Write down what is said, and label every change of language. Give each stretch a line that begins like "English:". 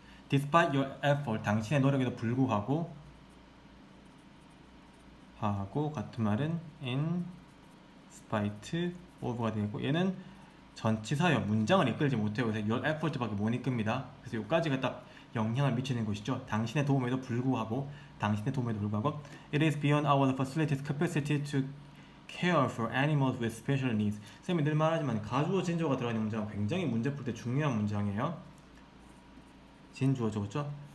English: Despite your effort,
Korean: 당신의 노력에도 불구하고, 같은 말은 in spite of가 되고, 얘는 전치사요. 문장을 이끌지 못해요. 그래서 your effort밖에 못 이끕니다. 그래서 여기까지가 딱 영향을 미치는 것이죠. 당신의 도움에도 불구하고,
English: it is beyond our facility's capacity to care for animals with special needs.
Korean: 쌤이 늘 말하지만 가주어 진주어가 들어있는 문장은 굉장히 문제 풀 때 중요한 문장이에요. 진주어죠, 그렇죠?